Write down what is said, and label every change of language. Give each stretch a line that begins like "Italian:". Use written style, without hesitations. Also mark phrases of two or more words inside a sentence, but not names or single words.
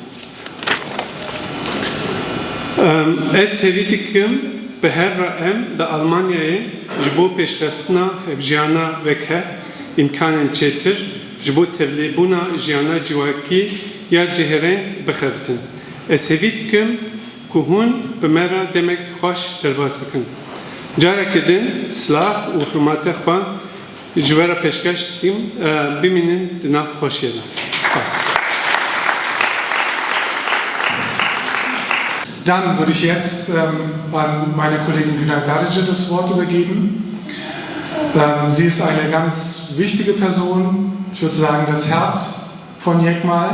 Kurdish: Ez hevî dikim bi her re em li Almanyayê ji bo pêşxistina hevjiyana vekhev îmkanên çêtir ji bo tevlîbûna jiyana civakî ya cihêreng bixebitin. Ez hevî dikim ku hûn bi me re demek xweş derbas bikin. Carekê din silav û hurmatê xwe ji we re pêşkeş dikim bimînin di nav xweşiyê de. Spas.
German: Dann würde ich jetzt an meine Kollegin Günay Darıcı das Wort übergeben. Sie ist eine ganz wichtige Person, ich würde sagen das Herz von Jekmal.